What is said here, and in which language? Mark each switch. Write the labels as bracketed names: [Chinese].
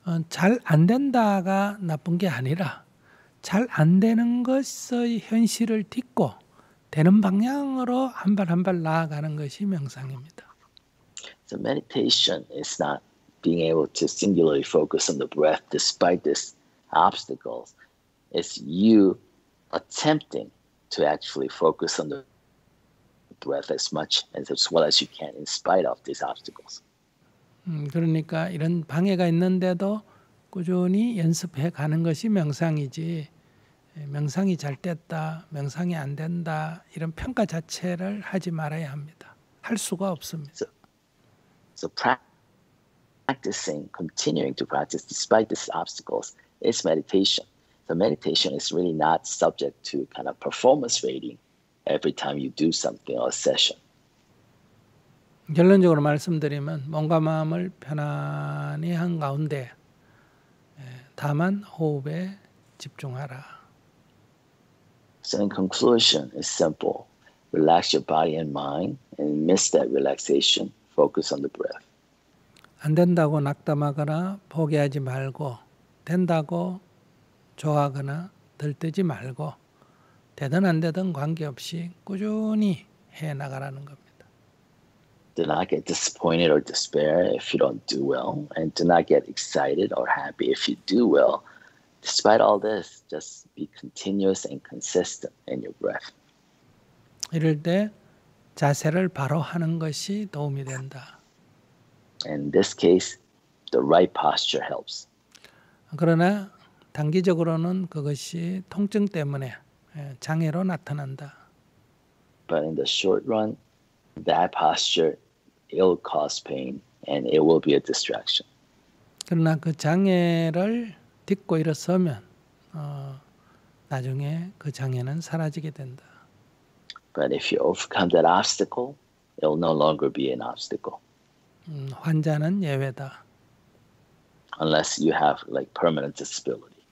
[Korean] 잘 안 된다가 나쁜 게 아니라 잘 안 되는 것의 현실을 딛고 되는 방향으로 한 발 한 발 나아가는 것이 명상입니다. [English] So meditation is not being able to singularly focus on the breath despite these obstacles. It's you attempting to actually focus on the breath as much and as well as you can in spite of these obstacles. [Korean] 그러니까 이런 방해가 있는데도 꾸준히 연습해 가는 것이 명상이지 명상이 잘 됐다, 명상이 안 된다 이런 평가 자체를 하지 말아야 합니다. 할 수가 없습니다. [English] So practicing, continuing to practice despite these obstacles is meditation. So meditation is really not subject to kind of performance rating every time you do something or a session. [Korean] 결론적으로 말씀드리면 몸과 마음을 편안히 한 가운데 다만 호흡에 집중하라. [English] So in conclusion, it's simple. Relax your body and mind and amidst that relaxation, focus on the breath. [Korean] 안 된다고 낙담하거나 포기하지 말고 된다고 좋아하거나 들뜨지 말고 되든 안 되든 관계없이 꾸준히 해나가라는 겁니다. [English] Do not get disappointed or despair if you don't do well, and do not get excited or happy if you do well. Despite all this, just be continuous and consistent in your breath. [Korean] 이럴 때 자세를 바로 하는 것이 도움이 된다. [English] In this case, the right posture helps. [Korean] 그러나 단기적으로는 그것이 통증 때문에 장애로 나타난다. [English] But in the short run, that posture will cause pain and it will be a distraction. [Korean] 그러나 그 장애를 딛고 일어서면 나중에 그 장애는 사라지게 된다. [English] But if you overcome that obstacle, it will no longer be an obstacle. [Korean] 환자는 예외다. [English] Unless you have like permanent disability.